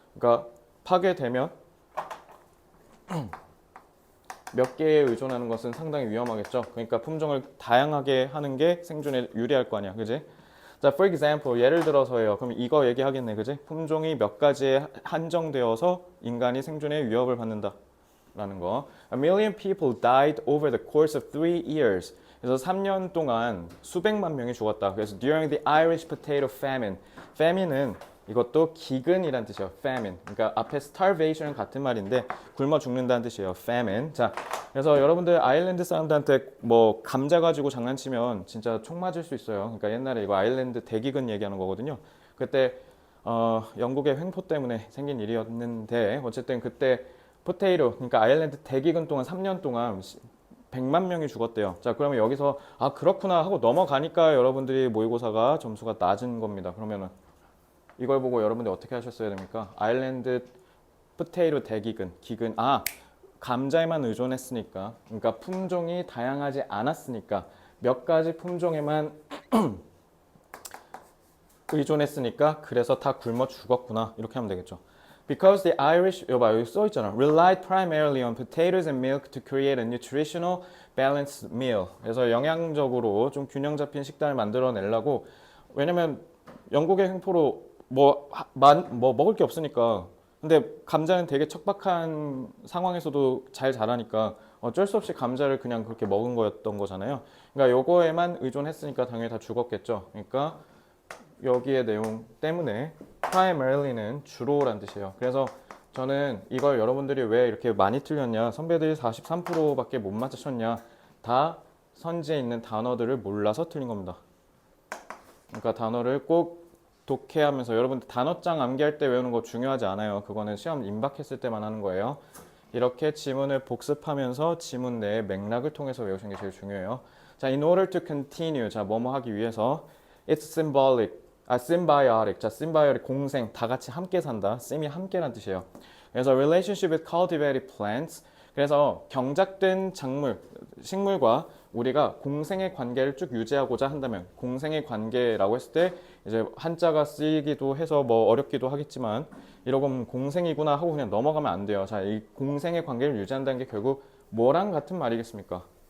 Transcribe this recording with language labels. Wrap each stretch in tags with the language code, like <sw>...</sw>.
<ko>그러니까 파괴되면 몇 개에 의존하는 것은 상당히 위험하겠죠. 그러니까 품종을 다양하게 하는 게 생존에 유리할 거 아니야. 그지? 자,</ko> <en>for example,</en> <ko>예를 들어서예요. 그럼 이거 얘기하겠네. 그지? 품종이 몇 가지에 한정되어서 인간이 생존에 위협을 받는다. 라는 거.</ko> <en>A million people died over the course of 3 years.</en> <ko>그래서 3년 동안 수백만 명이 죽었다.</ko> <en>그래서 during the Irish potato famine.</en> <ko>famine은 이것도 기근이란 뜻이에요.</ko> <en>famine.</en> <ko>그러니까 앞에 starvation은 같은 말인데 굶어 죽는다는 뜻이에요.</ko> <en>famine.</en> <ko>자, 그래서 여러분들 아일랜드 사람들한테 뭐 감자 가지고 장난치면 진짜 총 맞을 수 있어요. 그러니까 옛날에 이거 아일랜드 대기근 얘기하는 거거든요. 그때 영국의 횡포 때문에 생긴 일이었는데 어쨌든 그때 포테이로, 그러니까 아일랜드 대기근 동안 3년 동안 100만 명이 죽었대요. 자, 그러면 여기서 아 그렇구나 하고 넘어가니까 여러분들이 모의고사가 점수가 낮은 겁니다. 그러면은 이걸 보고 여러분들 어떻게 하셨어야 됩니까? 아일랜드 포테이로 대기근, 기근, 감자에만 의존했으니까, 그러니까 품종이 다양하지 않았으니까 몇 가지 품종에만 의존했으니까 그래서 다 굶어 죽었구나 이렇게 하면 되겠죠.</ko> <en>Because the Irish,</en> <ko>여기 써 있잖아.</ko> <en>Relied primarily on potatoes and milk to create a nutritional balanced meal.</en> <ko>그래서 영양적으로 좀 균형 잡힌 식단을 만들어내려고. 왜냐면 영국의 횡포로 뭐 먹을 게 없으니까. 근데 감자는 되게 척박한 상황에서도 잘 자라니까 어쩔 수 없이 감자를 그냥 그렇게 먹은 거였던 거잖아요. 그러니까 요거에만 의존했으니까 당연히 다 죽었겠죠. 그러니까 여기의 내용 때문에 primary는 주로란 뜻이에요. 그래서 저는 이걸 여러분들이 왜 이렇게 많이 틀렸냐, 선배들이 43%밖에 못 맞추셨냐, 다 선지에 있는 단어들을 몰라서 틀린 겁니다. 그러니까 단어를 꼭 독해하면서, 여러분들 단어장 암기할 때 외우는 거 중요하지 않아요. 그거는 시험 임박했을 때만 하는 거예요. 이렇게 지문을 복습하면서 지문 내의 맥락을 통해서 외우시는 게 제일 중요해요.</ko> <en>자, in order to continue. 자, 뭐뭐 하기 위해서. It's symbolic. symbiotic.</en> <ko>자, symbiotic 공생, 다 같이 함께 산다. 씀이 함께란 뜻이에요.</ko> <en>그래서 relationship with cultivated plants.</en> <ko>그래서 경작된 작물, 식물과 우리가 공생의 관계를 쭉 유지하고자 한다면, 공생의 관계라고 했을 때 이제 한자가 쓰이기도 해서 뭐 어렵기도 하겠지만 이러고 공생이구나 하고 그냥 넘어가면 안 돼요. 자, 이 공생의 관계를 유지한다는 게 결국 뭐랑 같은 말이겠습니까?</ko>